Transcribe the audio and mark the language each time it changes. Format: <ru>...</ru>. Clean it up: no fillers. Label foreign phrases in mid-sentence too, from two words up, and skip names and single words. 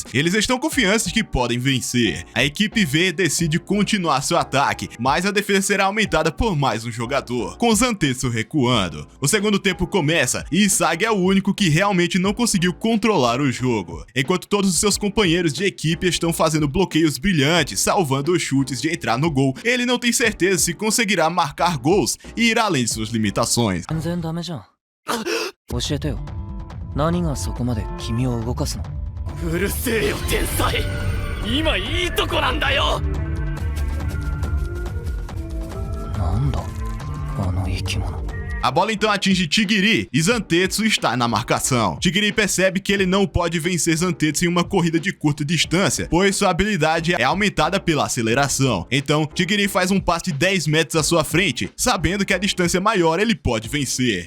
<pt>Eles estão confiantes que podem vencer. A equipe V decide continuar seu ataque, mas a defesa será aumentada por mais um jogador, com Zantetsu recuando. O segundo tempo começa e Isagi é o único que realmente não conseguiu controlar o jogo. Enquanto todos os seus companheiros de equipe estão fazendo bloqueios brilhantes, salvando os chutes de entrar no gol, ele não tem certeza se conseguirá marcar gols e ir além de suas limitações.</pt> <ja>ダメじゃん。教えてよ。何がそこまで君を動かすの？うるせえよ天才。今いいとこなんだよ。なんだあの生き物。</ja> <pt>A bola então atinge Tigiri e Zantetsu está na marcação. Tigiri percebe que ele não pode vencer Zantetsu em uma corrida de curta distância, pois sua habilidade é aumentada pela aceleração. Então, Tigiri faz um passe de 10 metros à sua frente, sabendo que a distância maior ele pode vencer.</pt>